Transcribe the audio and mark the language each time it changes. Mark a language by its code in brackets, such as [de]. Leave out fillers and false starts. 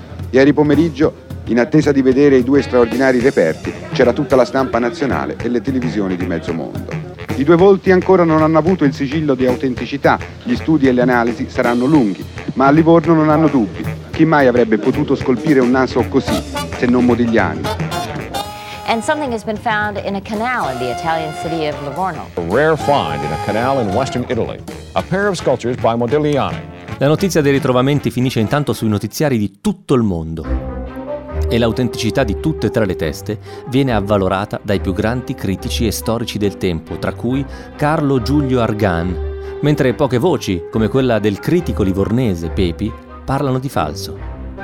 [it] Ieri pomeriggio, in attesa di vedere i due straordinari reperti, c'era tutta la stampa nazionale e le televisioni di mezzo mondo. I due volti ancora non hanno avuto il sigillo di autenticità, gli studi e le analisi saranno lunghi, ma a Livorno non hanno dubbi. Chi mai avrebbe potuto scolpire un naso così, se non Modigliani? [en] And something has been found in a canal in the Italian city of Livorno. A rare find in a canal in western Italy. A pair of sculptures by Modigliani. [it] La notizia dei ritrovamenti finisce intanto sui notiziari di tutto il mondo. E l'autenticità di tutte e tre le teste viene avvalorata dai più grandi critici e storici del tempo, tra cui Carlo Giulio Argan, mentre poche voci, come quella del critico livornese Pepi, parlano di falso.